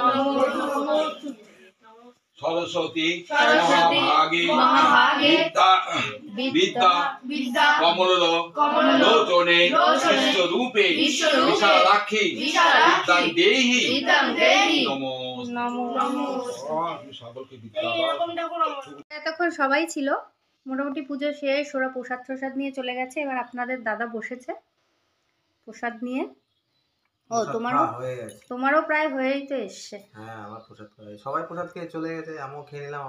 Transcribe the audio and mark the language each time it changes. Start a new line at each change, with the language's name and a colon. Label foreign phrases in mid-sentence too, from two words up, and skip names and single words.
Sanskrit: सरस्वती महाभागे विद्या कमल लोचने विश्वरूपे विशालाक्षी विद्यां देहि नमो
Bangla: সকলকে বিদ্যা এতক্ষণ সবাই ছিল, মোটামুটি পুজো শেষ, ওরা প্রসাদ নিয়ে চলে গেছে। এবার আপনাদের দাদা বসেছে প্রসাদ নিয়ে। ও তোমারও প্রায় হয়েই তো এসছে। হ্যাঁ, আমার প্রসাদ খাওয়া সবাই প্রসাদ খেয়ে চলে গেছে, আমিও খেয়ে নিলাম।